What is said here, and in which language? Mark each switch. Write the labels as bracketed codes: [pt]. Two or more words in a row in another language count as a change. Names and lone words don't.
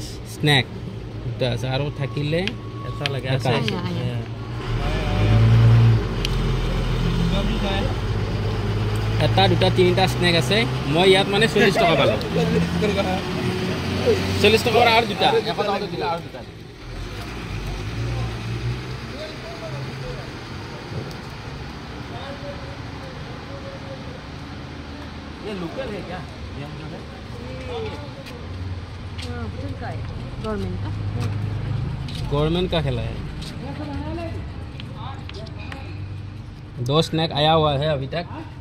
[as] স্নেক দুটা আছে আৰু থাকিলে এটা লাগে এটা আছে আছে। এটা দুটা তিনিটা স্নেক আছে মই ইয়াত মানে 40 টকা পালোঁ 40 টকাৰ আৰু দুটা 100 টকা দিলে আৰু দুটা [hi] ये लोकल है क्या ये हम लोग का है गवर्नमेंट का गवर्नमेंट का खेला है 2 स्नैक आया हुआ है अभी तक